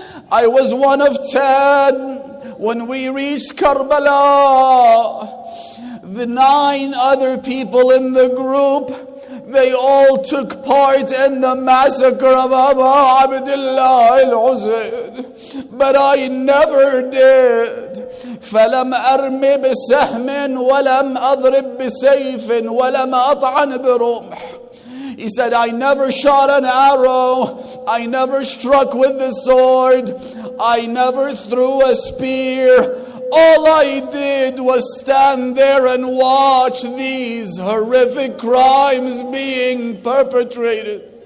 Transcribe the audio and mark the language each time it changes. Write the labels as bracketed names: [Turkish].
[English] I was one of 10. When we reached Karbala, the 9 other people in the group, they all took part in the massacre of Abu Abdullah al-Hussein. But I never did. [Arabic] فلم أرم بسهم ولم أضرب بسيف ولم أطعن برمح. [English] He said, I never shot an arrow. I never struck with the sword. I never threw a spear. All I did was stand there and watch these horrific crimes being perpetrated.